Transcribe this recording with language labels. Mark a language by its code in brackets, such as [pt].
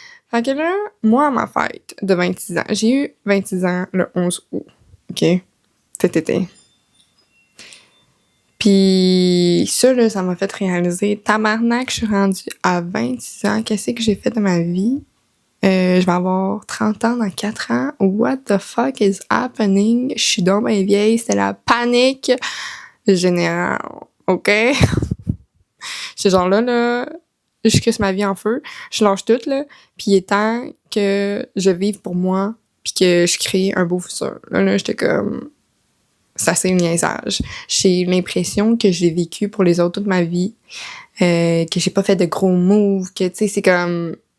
[fr] Fait que là, moi, à ma fête de 26 ans, j'ai eu 26 ans le 11 août, OK? Cet été. Puis ça, là, ça m'a fait réaliser, tabarnak, je suis rendue à 26 ans, qu'est-ce que j'ai fait de ma vie? Je vais avoir 30 ans dans 4 ans. [en] What the fuck is happening? [fr] Je suis donc bien vieille, c'est la panique générale, OK? C'est genre là, je crisse ma vie en feu, je lâche tout, là, puis il est temps que je vive pour moi, puis que je crée un beau futur. Là, j'étais comme... Ça, c'est le niaisage. J'ai l'impression que j'ai vécu pour les autres toute ma vie, que j'ai pas fait de gros moves, que, tu sais, c'est comme...